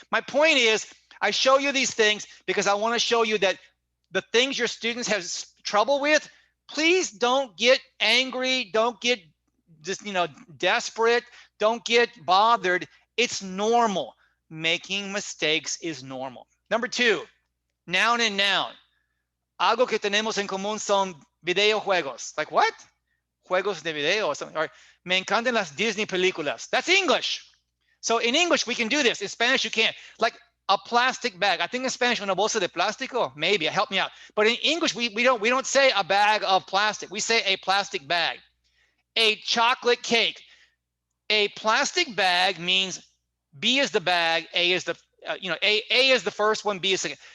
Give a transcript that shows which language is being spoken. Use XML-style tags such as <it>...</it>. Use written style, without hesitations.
<en>My point is, I show you these things because I want to show you that the things your students have trouble with, please don't get angry. Don't get just, desperate. Don't get bothered. It's normal. Making mistakes is normal. Number 2, noun and noun.</en> <es>Algo que tenemos en común son videojuegos.</es> <en>Like what?</en> <es>Juegos de video</es> <en>or something. Or,</en> <es>me encantan las Disney películas.</es> <en>That's English. So in English, we can do this. In Spanish, you can't. Like a plastic bag. I think in Spanish,</en> <es>una bolsa de plástico.</es> <en>Maybe, help me out. But in English, we don't say a bag of plastic. We say a plastic bag. A chocolate cake. A plastic bag means B is the bag, A is the A is the first one, B is second.</en>